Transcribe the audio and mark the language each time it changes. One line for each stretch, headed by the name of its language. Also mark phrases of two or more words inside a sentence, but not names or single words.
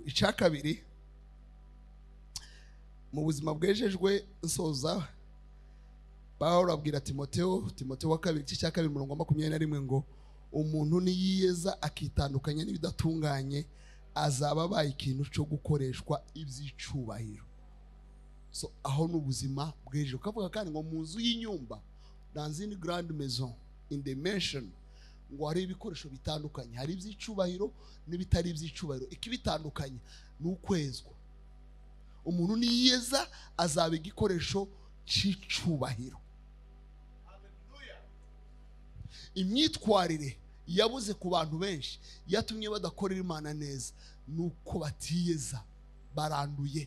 Kinyarwanda: Icya kabiri, mu buzima bwejejwe nsoza, Pawulo abwira Timoteyo wa kabiri igice cya 2:21 ngo umuntu niyiyeza akitandukanya n'ibidatunganye azaba abaye ikintu cyo gukoreshwa iby'icubahiro. So aho n'ubuzima bwejejwe. Ukavuga kandi ngo mu nzu y'inyumba,
French: dans une grande maison,
English: in the mansion,
Kinyarwanda: ngo hari ibikoresho bitandukanye, hari iby'icubahiro n'ibitari iby'icubahiro. Ikibitandukanye ni ukwezwa. Umuntu niyeza azaba igikoresho cy'icubahiro. Imyitwarire yabuze ku bantu benshi yatumye badakorera Imana neza, nuko batiyeza, baranduye.